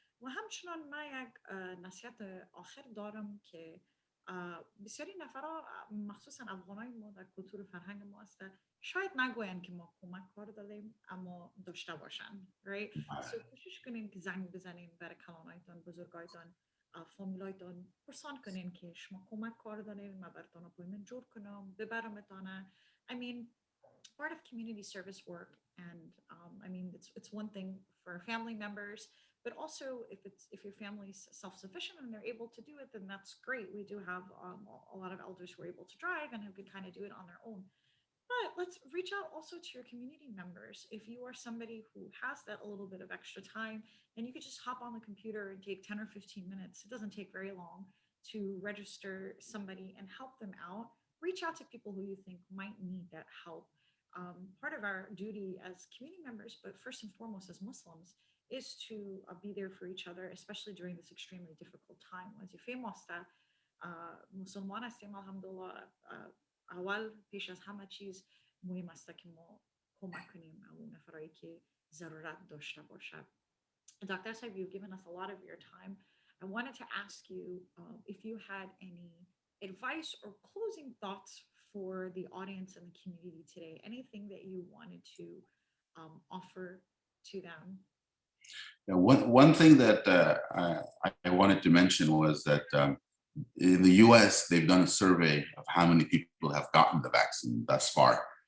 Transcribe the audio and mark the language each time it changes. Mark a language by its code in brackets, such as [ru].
[fa] و همچنان من یک نصیحت آخر دارم که بسیاری نفرها مخصوصا افغانای ما در کلتور فرهنگ ما هست شاید نگوین که ما کمک کار داریم اما داشته باشن. [en] right? [fa] So کوشش کنین که زنگ بزنین برای کلانایتان، بزرگایتان، فامیلایتان، پرسان کنین که شما کمک کار دارین، ما براتون اپوینتمنت جور کنم، ببرمتانه. [en] I mean, part of community service work, and it's one thing for family members, but also if your family's self-sufficient and they're able to do it, then that's great. We do have a lot of elders who are able to drive and who can kind of do it on their own. But let's reach out also to your community members. If you are somebody who has that a little bit of extra time, and you could just hop on the computer and take 10 or 15 minutes, it doesn't take very long to register somebody and help them out. reach out to people who you think might need that help. Part of our duty as community members, but first and foremost as Muslims, is to be there for each other, especially during this extremely difficult time. [fa] وظیفه ماست مسلمان هستیم الحمدلله اول پیش از همه چیز مهم است که ما کمک کنیم اون نفرایی که ضرورت داشته باشه. [en] Dr. Saib, you've given us a lot of your time. I wanted to ask you if you had any advice or closing thoughts for the audience and the community today. Anything that you wanted to offer to them? Yeah, one thing that I wanted to mention was that in the US, they've done a survey of how many people have gotten the vaccine thus far.